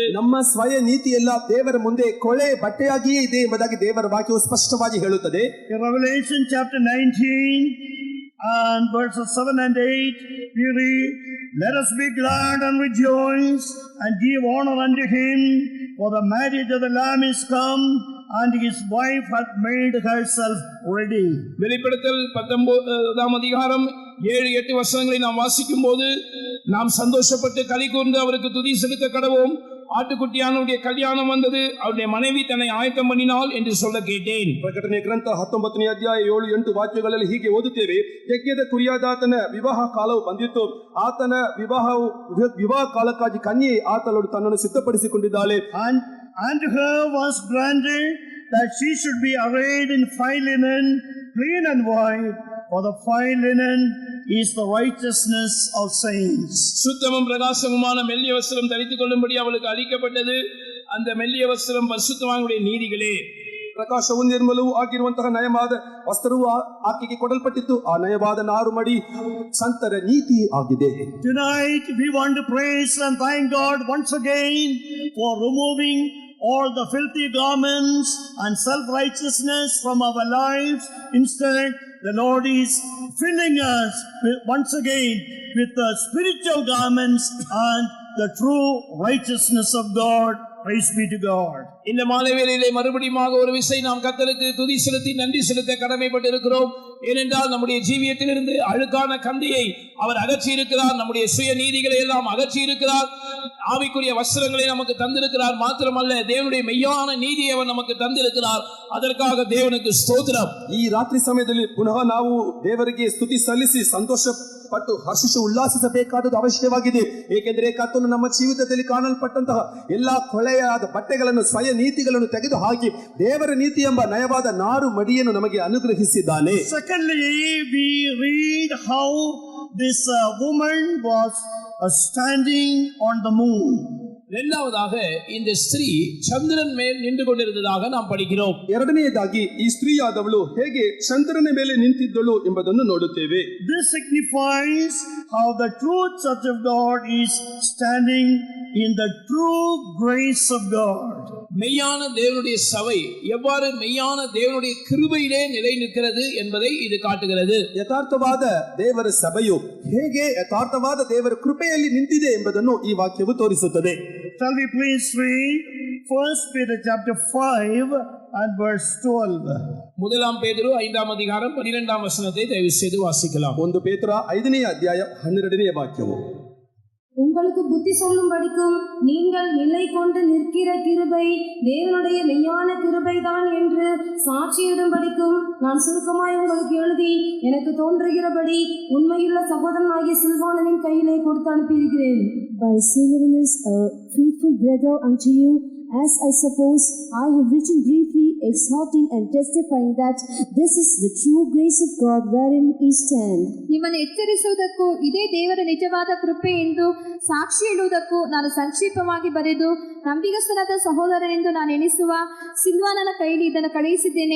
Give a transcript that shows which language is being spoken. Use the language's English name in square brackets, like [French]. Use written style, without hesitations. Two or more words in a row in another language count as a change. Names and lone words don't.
[Kannada] ನಮ್ಮ ಸ್ವಯ ನೀತಿ ಎಲ್ಲ ದೇವರ ಮುಂದೆ ಕೊಳೆ ಬಟ್ಟೆಯಾಗಿಯೇ ಇದೆ ಎಂಬುದಾಗಿ ದೇವರ ವಾಕ್ಯವು ಸ್ಪಷ್ಟವಾಗಿ ಹೇಳುತ್ತದೆ. [English] In Revelation chapter 19 and verses 7 and 8 we read, "Let us be glad and rejoice and give honor unto him, for the marriage of the Lamb is come, and his wife hath made herself ready." [Tamil] வெளிப்படுத்தல் 19ஆம் அதிகாரம் 7-8 வசனங்களை நாம் வாசிக்கும் போது நாம் சந்தோஷப்பட்டு களி கூர்ந்து அவருக்கு துதி செலுத்த கடவோம். ஆட்டுக்குட்டியானுடைய கல்யாணம் வந்தது, அவருடைய மனைவி தன்னை ஆயத்தம் பண்ணினாள் என்று சொல்ல கேட்டேன். [Kannada] ಪ್ರಕಟಣೆ ಗ್ರಂಥ 19ನೇ ಅಧ್ಯಾಯ 7-8 ವಾಕ್ಯಗಳಲ್ಲಿ ಹೀಗೆ ಓದುತ್ತೇವೆ, ಯಜ್ಞದ ಕುರಿಯಾದಾತನ ವಿವಾಹ ಕಾಲವು ಬಂದಿತ್ತು, ಆತನ ವಿವಾಹ ಕಾಲಕ್ಕಾಗಿ ಕನ್ಯೆ ಆತಳು ತನ್ನನ್ನು ಸಿದ್ಧಪಡಿಸಿಕೊಂಡಿದ್ದಾಳೆ. [English] And to her was granted that she should be arrayed in fine linen, clean and white, for the fine linen is the righteousness of saints. [Tamil] சுத்தமும் பிரகாசமுமான மெல்லிய வஸ்திரம் தரித்துக் கொள்ளும்படி அவளுக்கு அளிக்கப்பட்டது. அந்த மெல்லிய வஸ்திரம் பரிசுத்தவான்களுடைய நீதிகளே. [Kannada] ಪ್ರಕಾಶವು ನಿರ್ಮಲವೂ ಆಗಿರುವಂತಹ ನಯವಾದ ವಸ್ತ್ರವು ಆಕೆಗೆ ಕೊಡಲ್ಪಟ್ಟಿತ್ತು. ಆ ನಯವಾದ ನಾರುಮಡಿ ಸಂತರ ನೀತಿ ಆಗಿದೆ. [English] Tonight we want to praise and thank God once again for removing all the filthy garments and self-righteousness from our lives. Instead, the Lord is filling us once again with the spiritual garments and the true righteousness of God. Praise be to God. [Tamil] இந்த மாலை வேளையிலே மறுபடியும் ஒரு விசை நாம் கர்த்தருக்கு துதி செலுத்தி நன்றி செலுத்த கடமைப்பட்டு இருக்கிறோம். ஏனென்றால் நம்முடைய ஜீவியத்திலிருந்து அழுக்கான கந்தையை அவர் அகற்றி இருக்கிறார். நம்முடைய சுய நீதிகளை எல்லாம் அகற்றி இருக்கிறார். ஆவிக்குரிய வஸ்திரங்களை நமக்கு தந்திருக்கிறார். மாத்திரமல்ல, தேவனுடைய மெய்யான நீதியை அவர் நமக்கு தந்திருக்கிறார். அதற்காக தேவனுக்கு ಸ್ತೋತ್ರம். [Kannada] ಈ ರಾತ್ರಿ ಸಮಯದಲ್ಲಿ ಪುನಃ ನಾವು ದೇವರಿಗೆ ಸ್ತುತಿ ಸಲ್ಲಿಸಿ ಸಂತೋಷ ಪಟ್ಟು ಹರ್ಷಿಸಿ ಉಲ್ಲಾಸಿಸಬೇಕಾದದ್ದು ಅವಶ್ಯವಾಗಿದೆ. ಏಕೆಂದರೆ ಕರ್ತನು ನಮ್ಮ ಜೀವಿತದಲ್ಲಿ ಕಾಣಲ್ಪಟ್ಟಂತಹ ಎಲ್ಲಾ ಕೊಳೆಯಾದ ಬಟ್ಟೆಗಳನ್ನು ಸ್ವಯ ನೀತಿಗಳನ್ನು ತೆಗೆದು ಹಾಕಿ ದೇವರ ನೀತಿ ಎಂಬ ನಯವಾದ ನಾರು ಮಡಿಯನ್ನು ನಮಗೆ ಅನುಗ್ರಹಿಸಿದ್ದಾನೆ. [English] Secondly, we read how this woman was standing on the moon. [Tamil] இரண்டாவதாக இந்த ஸ்திரீ சந்திரன் மேல் நின்று கொண்டிருந்ததாக நாம் படிக்கிறோம். [Kannada] ಎರಡನೆಯದಾಗಿ ಈ ಸ್ತ್ರೀಯಾದವಳು ಹೇಗೆ ಚಂದ್ರನ ಮೇಲೆ ನಿಂತಿದ್ದಳು ಎಂಬುದನ್ನು ನೋಡುತ್ತೇವೆ. [English] This signifies how the true church of God is standing in the true grace of God. [Tamil] மெய்யான தேவனுடைய சபை எவ்வாறு மெய்யான தேவனுடைய கிருபையிலே நிலை நிற்கிறது என்பதை இது காட்டுகிறது. [Kannada] ಯಥಾರ್ಥವಾದ ದೇವರ ಸಭೆಯು ಹೇಗೆ ಯಥಾರ್ಥವಾದ ದೇವರ ಕೃಪೆಯಲ್ಲಿ ನಿಂತಿದೆ ಎಂಬುದನ್ನು ಈ ವಾಕ್ಯವು ತೋರಿಸುತ್ತದೆ. [English] Shall we please read 1 Peter chapter 5 and verse 12. [Tamil] முதலாம் பேதுரு 5ஆம் அதிகாரம் 12ஆம் வசனத்தை தயவு செய்து வாசிக்கலாம். [Kannada] 1 ಪೇತ್ರ 5ನೇ ಅಧ್ಯಾಯ 12ನೇ ವಾಕ್ಯವು. [Tamil] உங்களுக்கு புத்தி சொல்லும்படிக்கும் நீங்கள் நிலை கொண்டு நிற்கிற கிருபை தேவனுடைய மெய்யான கிருபைதான் என்று சாட்சியிடும்படிக்கும் நான் சுருக்கமாய் உங்களுக்கு எழுதி எனக்கு தோன்றுகிறபடி உண்மையுள்ள சகோதரனாகிய சில்வானனின் கையிலே கொடுத்து அனுப்பியிருக்கிறேன். [English] By Silvanus, a faithful brother unto you, as I suppose I have written briefly, exhorting and testifying that this is the true grace of God wherein we stand. [Kannada] ನಿಮ್ಮನ್ನು ಎಚ್ಚರಿಸುವುದಕ್ಕೂ ಇದೇ ದೇವರ ನಿಜವಾದ ಕೃಪೆ ಎಂದು ಸಾಕ್ಷಿ ಹೇಳುವುದಕ್ಕೂ ನಾನು ಸಂಕ್ಷಿಪ್ತವಾಗಿ ಬರೆದು ನಂಬಿಗಸ್ತನಾದ ಸಹೋದರನೆಂದು ನಾನು ಎಣಿಸುವ ಸಿಲ್ವಾನನ ಕೈಲಿ ಇದನ್ನು ಕಳುಹಿಸಿದ್ದೇನೆ.